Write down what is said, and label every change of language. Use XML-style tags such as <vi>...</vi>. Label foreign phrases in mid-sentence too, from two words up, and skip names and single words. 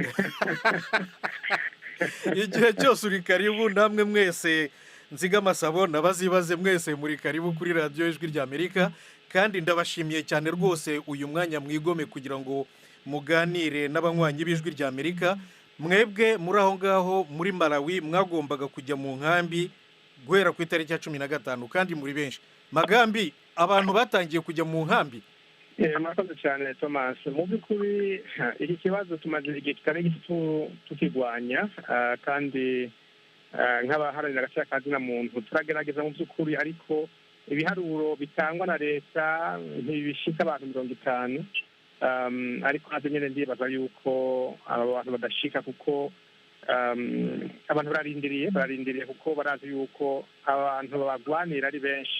<rw>Igihe cyose uri karibu, namwe mwese Nzigamasabo na Bazibaze mwese muri karibu kuri radio ijwi ry'Amerika, kandi ndabashimiye cyane rwose uyu mwanya mwigome kugira ngo muganire n'abanywanyi b'ijwi ry'Amerika. Mwebwe muri aho ngaho muri Malawi mwagombaga kujya mu nkambi guhera ku itariki ya 15 kandi muri benshi. Magambi, abantu batangiye kujya mu nkambi?</rw> <rn>Murakoze cyane Thomas. Mu by'ukuri iki kibazo tumaze igihe kitari gito tukigwanya, kandi nk'abaharanira agaciro kazina muntu turagerageza mu by'ukuri, ariko ibiharuro bitangwa na leta ntibishika abantu 50. Ariko nazo nyine ndibaza yuko abo bantu badashika, kuko abantu bararindiriye kuko barazi yuko abantu babagwanira ari benshi.</rn>